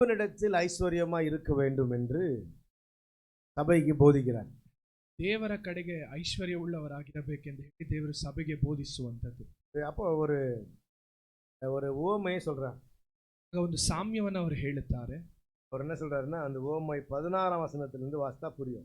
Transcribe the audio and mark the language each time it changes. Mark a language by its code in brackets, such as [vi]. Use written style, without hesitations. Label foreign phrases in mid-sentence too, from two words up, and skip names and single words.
[ta] தேவனிடத்தில் ஐஸ்வர்யமா இருக்க வேண்டும் என்று ಸಭೆಗೆ ಬೋಧಿக்கிறார். [kn] ದೇವರ ಕಡೆಗೆ ಐಶ್ವರ್ಯ ಉಳ್ಳವರಾಗಿರಬೇಕೆಂದು ಹೇಳಿ ದೇವರು ಸಭೆಗೆ ಬೋಧಿಸುವಂಥದ್ದು. [ta] அப்போ ஒரு ஒரு உவமையை சொல்றார். [kn] ಒಂದು ಸಾಮ್ಯವನ್ನು ಅವರು ಹೇಳುತ್ತಾರೆ. [ta] அவர் என்ன சொல்றாருன்னா, அந்த உவமை 16ஆம் வசனத்திலிருந்து வாசித்தா புரியும்.